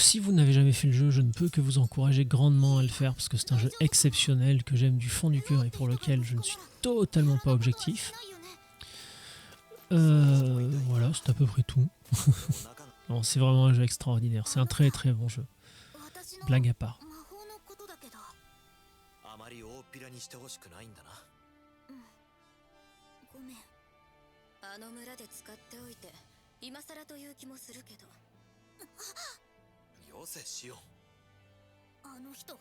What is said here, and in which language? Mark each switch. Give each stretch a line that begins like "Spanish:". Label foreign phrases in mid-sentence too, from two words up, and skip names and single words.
French: Si vous n'avez jamais fait le jeu, je ne peux que vous encourager grandement à le faire parce que c'est un jeu exceptionnel que j'aime du fond du cœur et pour lequel je ne suis totalement pas objectif. Voilà, c'est à peu près tout. Non, c'est vraiment un jeu extraordinaire. C'est un très très bon jeu. Blague à part.
Japanese: 魔法のことだけど、あまり大っぴらにしてほしくないんだな。ごめん。あの村で使っておいて今更という気もするけど、よせしよあの人が。